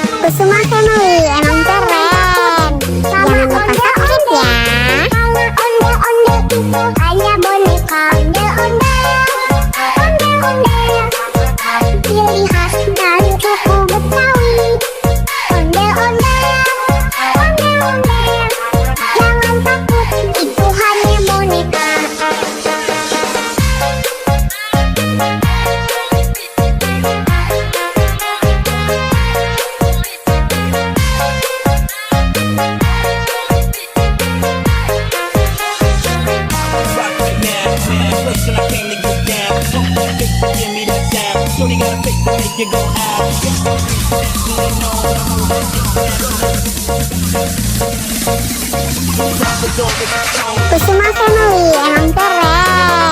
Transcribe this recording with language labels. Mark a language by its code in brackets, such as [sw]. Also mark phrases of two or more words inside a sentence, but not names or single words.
[id] Kusuma Family emang keren. Jangan lupa subscribe ya. Kalau onde-onde itu hanya boneka onde-onde. Onde-onde ciri khas dari suku Betawi. Onde-onde, onde-onde jangan takut, itu hanya boneka. [en] Rock right now, place that I came to get down. Give me that sound. Shorty got a face to make you go out. [id] Kusuma Family emang keren.